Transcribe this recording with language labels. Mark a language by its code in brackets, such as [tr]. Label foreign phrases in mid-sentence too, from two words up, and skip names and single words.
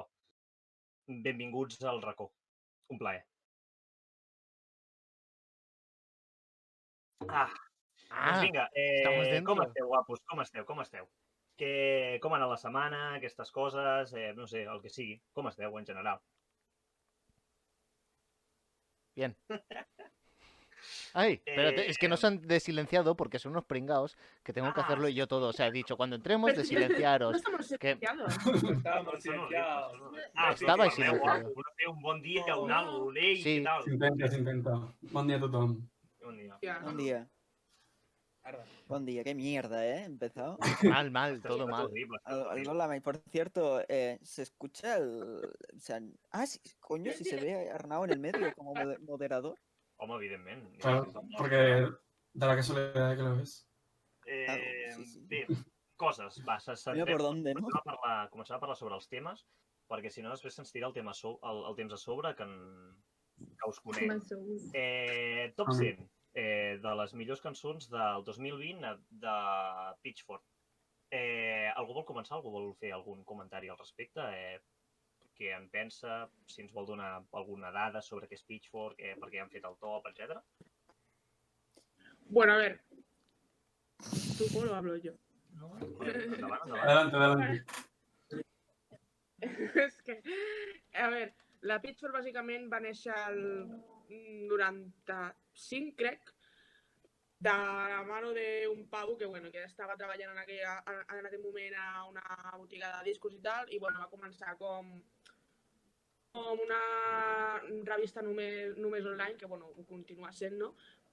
[ca] Benvinguts al racó. Un plaer. Doncs vinga, com esteu, guapos? Com esteu? Com ha anat la setmana, aquestes coses, no sé, el que sigui. Com esteu en general? [es] Bien. Ay, espérate, es que nos han desilenciado porque son unos pringaos que tengo que hacerlo yo todo. O sea, he dicho, cuando entremos, desilenciaros. No estamos silenciados. [ca] Estàvem silenciats. [es] Estabais silenciados. [ca] Un bon dia, un algo, l'ei, Sí. què tal? S'intenta. Bon dia a tothom. Bon dia. [es] Buen día. Buen día, qué mierda, ¿eh? Empezado. Mal, todo mal. Horrible. Hola, y por cierto, ¿se escucha el...? O sea, sí, coño, si se ve a Arnau en el medio como moderador. [ca] Home, evidentment. [es] Claro, porque de la casualidad que lo ves. Sí. [ca] Bé, coses. Va, [es] Mira por dónde, [ca] no? Començar a parlar sobre els temes, perquè si no després se'ns tira el temps a sobre que us conec. Top 100 de les millors cançons del 2020 de Pitchfork. Algú vol començar? Algú vol fer algun comentari al respecte? Què en pensa? Si ens vol donar alguna dada sobre què és Pitchfork, per què han fet el top, etc. [es] Bueno, a ver. ¿Tú cómo lo hablo yo? [ca] No? Endavant. [es] Adelante. [ca] És que, [es] a ver, [ca] la Pitchfork bàsicament va néixer el 95, crec, [es] de la mano [ca] d'un pavo que, bueno, que estava treballant en aquell moment a una botiga de discos i tal, i bueno, va començar com una revista només online, que bueno, ho continua sent, no?